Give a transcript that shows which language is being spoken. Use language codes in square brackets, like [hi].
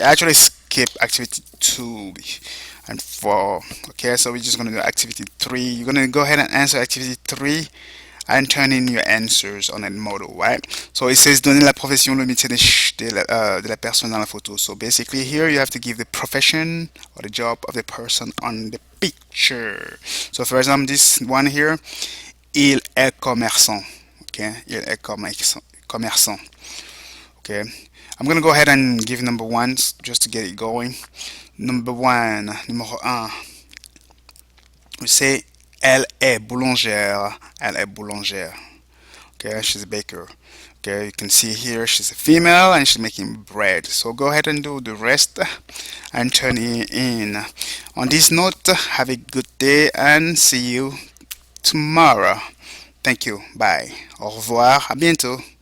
[en] I actually skip activity 2 and 4. Okay, so we're just going to do activity 3. You're going to go ahead and answer activity 3 and turn in your answers on that model, right? So it says [fr] donner la profession, le métier de la personne dans la photo. [en] So basically here you have to give the profession or the job of the person on the picture. So for example, this one here, [fr] il est commerçant. [en] Okay, [fr] il est commerçant. [en] Okay, I'm gonna go ahead and give number 1 just to get it going. Number 1, numéro 1. We say [fr] elle est boulangère. Elle est boulangère. [en] Okay, she's a baker. Okay, you can see here she's a female and she's making bread. So go ahead and do the rest and turn it in. On this note, have a good day and see you tomorrow. Thank you. Bye. [fr] Au revoir. À bientôt.